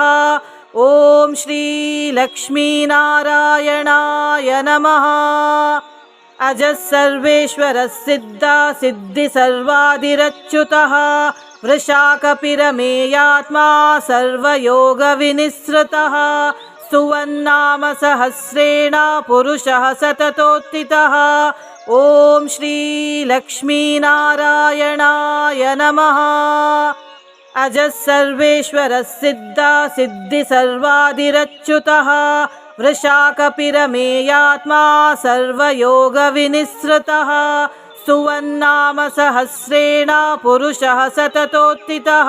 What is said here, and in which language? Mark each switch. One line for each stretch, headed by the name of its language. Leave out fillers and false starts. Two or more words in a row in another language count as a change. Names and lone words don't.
Sanskrit: ಓಂ ಶ್ರೀ ಲಕ್ಷ್ಮೀನಾರಾಯಣಾಯ ನಮಃ. ಅಜ ಸರ್ವೇಶ್ವರ ಸಿದ್ಧ ಸಿದ್ಧಿ ಸರ್ವಾದಿರಚ್ಯುತಃ ವೃಷಾಕಪಿರಮೇಯಾತ್ಮ ಸರ್ವಯೋಗ ವಿನಿಸೃತಃ ಸುವನ್ನಾಮ ಸಹಸ್ರೇಣ ಪುರುಷಃ ಸತತೋತ್ಥಿತಃ. ॐ श्रीलक्ष्मीनारायणाय नमः। अजः सर्वेश्वरः सिद्धिसर्वादिरच्युतः वृषाकपिरमेयात्मा सर्वयोगविनिसृतः सुवन्नाम सहस्रेण पुरुषः सततोत्थितः।